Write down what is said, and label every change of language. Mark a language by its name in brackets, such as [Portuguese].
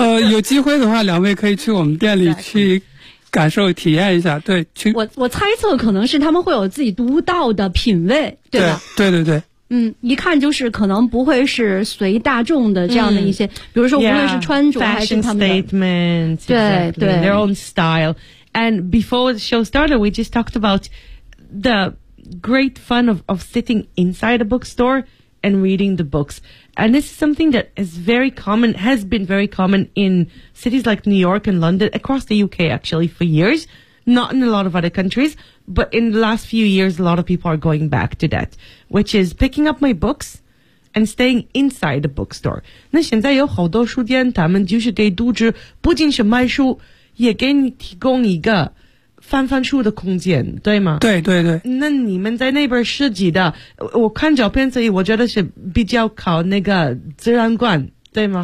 [Chinese] 有机会的话，两位可以去我们店里去感受体验一下。对，去。我猜测可能是他们会有自己独到的品味，对吧？对对对对。一看就是可能不会是随大众的这样的一些，比如说无论是穿着还是他们的 [English] fashion statement， [Chinese] 对对 [English] ，their own style. And before the show started, we just talked about the great fun of sitting inside a bookstore and reading the books. And this is something that is very common, has been very common in cities like New York and London, across the UK actually for years, not in a lot of other countries, but in the last few years, a lot of people are going back to that, which is picking up my books and staying inside the bookstore. [Chinese] 那现在有好多书店，他们就是给读者不仅是卖书，也给你提供一个翻翻书的空间，对吗？对对对。那你们在那边设计的，我看照片，所以我觉得是比较靠那个自然光，对吗？